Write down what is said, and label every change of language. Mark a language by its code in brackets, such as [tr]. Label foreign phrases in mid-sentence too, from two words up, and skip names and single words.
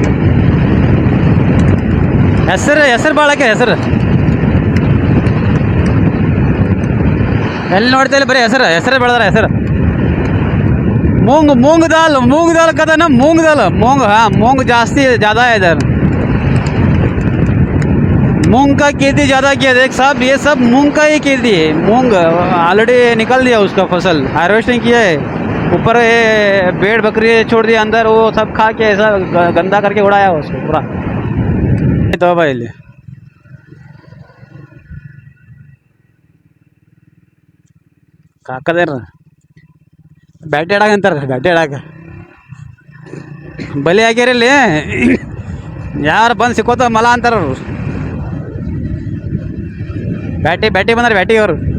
[kn] ಹೆಸರು ಭಾಳಕ್ಕೆ ಹೆಸರು ಎಲ್ಲಿ ನೋಡ್ತಾ ಬರೀ ಹೆಸರೇ ಬೆಳೆದಾರ ಹೆಸರು. [hi] मूंग दाल कहता ना, मूंग दाल मूंग, हाँ मूंग जास्ती ज़्यादा है इधर. मूंग का खेती ज़्यादा किया देख साहब, ये सब मूंग का ही खेती है. मूंग ऑलरेडी निकल दिया उसका फसल, हार्वेस्टिंग किया है. ऊपर ये भेड़ बकरी छोड़ दिया, अंदर वो सब खा के ऐसा गंदा करके उड़ाया उसको पूरा. तो भाई ले [kn] ಕಾಕದೇರ ಬ್ಯಾಟಿ ಆಡಾಕ ಅಂತಾರೆ, ಬ್ಯಾಟಿ ಆಡಾಕ ಬಲಿ ಹಾಕ್ಯಾರ ಇಲ್ಲಿ. ಯಾರು ಬಂದು ಸಿಕ್ಕೋತ ಮಲ ಅಂತಾರ ಅವರು. ಬ್ಯಾಟಿ ಬಂದಾರೆ, ಬ್ಯಾಟಿ ಅವರು.